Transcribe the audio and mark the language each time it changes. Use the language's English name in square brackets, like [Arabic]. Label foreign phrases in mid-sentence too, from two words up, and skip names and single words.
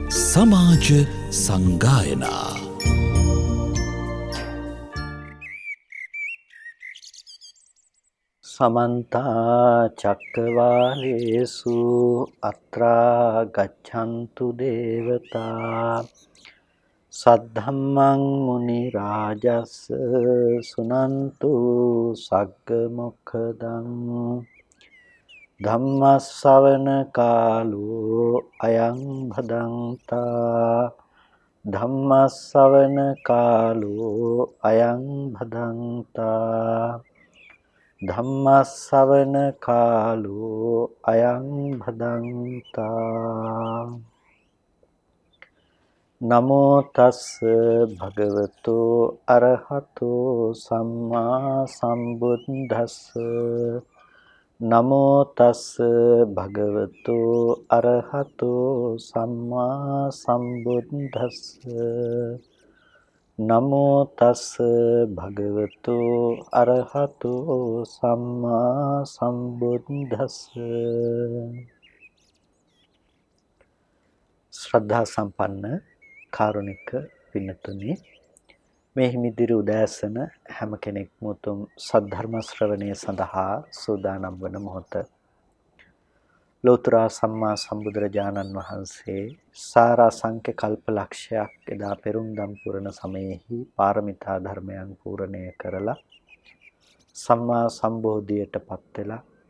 [Sinhala] සමාජ සංගායනා [Pali] समन्ता चक्रवालेषु अत्रा गच्छन्तु देवता सद्धम्मं मुनिराजस् सुनन्तु सग्गमुखदं धम्मश्रवण कालो अयं भदन्ता धम्मश्रवण कालो अयं भदन्ता ධම්මස්සවන කාලෝ අයං භදන්තා නමෝ තස්ස භගවතු අරහතෝ සම්මා සම්බුද්දස්ස නමෝ තස්ස භගවතු අරහතෝ සම්මා සම්බුද්දස්ස නමෝ තස් භගවතු අරහතු සම්මා සම්බුද්දස්ස [Sinhala] ශ්‍රද්ධා සම්පන්න කාරුණික පින්තුනි මේ හිමිදිරි උදෑසන හැම කෙනෙක්ම උතුම් සද්ධර්ම ශ්‍රවණය සඳහා සූදානම් වන මොහොත ලෝතර සම්මා සම්බුදුරජාණන් වහන්සේ සාරාංශක කල්පලක්ෂයක් එදා පෙරුම්දම් පුරන සමයේහි පාරමිතා ධර්මයන් පූර්ණණය කරලා සම්මා සම්බෝධියටපත් වෙලා